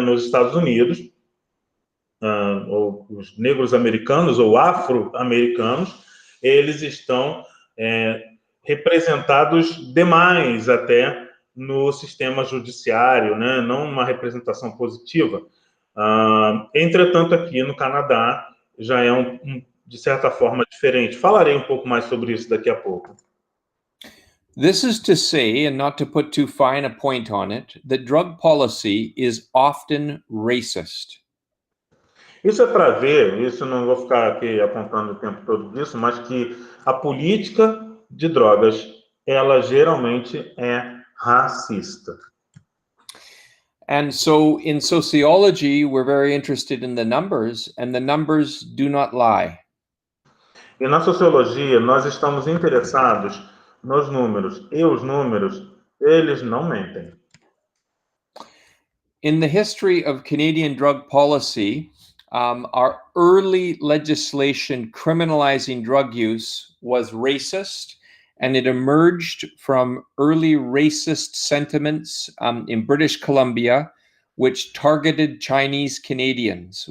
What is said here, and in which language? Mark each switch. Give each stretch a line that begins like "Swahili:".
Portuguese: Nos Estados Unidos, ou os negros americanos ou afro-americanos, eles estão representados demais até no sistema judiciário, né? Não uma representação positiva. Entretanto, aqui no Canadá já é de certa forma diferente. Falarei um pouco mais sobre isso daqui a pouco.
English: This is to say, and not to put too fine a point on it, that drug policy is often racist.
Portuguese: Isso é para ver, isso não vou ficar aqui apontando o tempo todo disso, mas que a política de drogas, ela geralmente é racista.
English: And so in sociology, we're very interested in the numbers, and the numbers do not lie.
Portuguese: E na sociologia, nós estamos interessados nos números, e os números, eles não mentem.
English: In the history of Canadian drug policy, our early legislation criminalizing drug use was racist, and it emerged from early racist sentiments in British Columbia, which targeted Chinese Canadians.